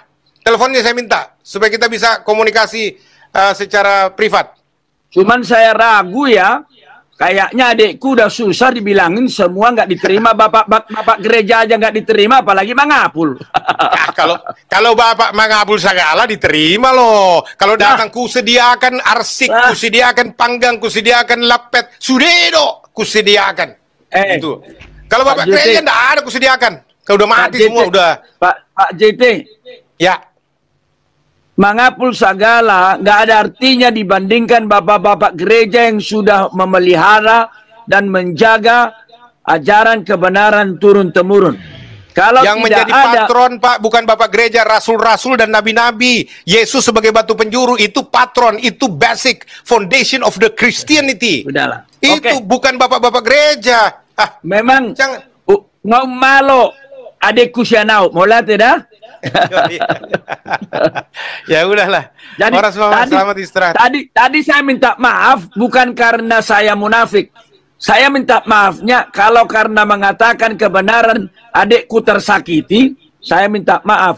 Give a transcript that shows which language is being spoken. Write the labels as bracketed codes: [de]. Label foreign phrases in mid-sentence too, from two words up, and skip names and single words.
[id] Teleponnya saya minta supaya kita bisa komunikasi secara privat. Cuman saya ragu ya. Kayaknya adekku udah susah dibilangin semua nggak diterima, bapak gereja aja nggak diterima, apalagi Mangapul. Kalau Bapak Mangapul segala diterima loh. Kalau datang kusediakan arsik, kusediakan panggang, kusediakan lapet, sudedo kusediakan. Itu. Kalau Bapak gereja enggak ada kusediakan. Kalau udah mati semua udah. Pak JT. Ya. Mangapul segala nggak ada artinya dibandingkan bapak-bapak gereja yang sudah memelihara dan menjaga ajaran kebenaran turun-temurun. Kalau yang menjadi patron Pak bukan bapak gereja, rasul-rasul dan nabi-nabi. Yesus sebagai batu penjuru itu patron, itu [en] basic foundation of the Christianity. [id] Udahlah. Itu bukan bapak-bapak gereja. Memang jangan ngau malo adekku sianau mola tidak? Ya udahlah. Jadi selamat istirahat. Tadi saya minta maaf bukan karena saya munafik. Saya minta maafnya kalau karena mengatakan kebenaran adekku tersakiti, saya minta maaf.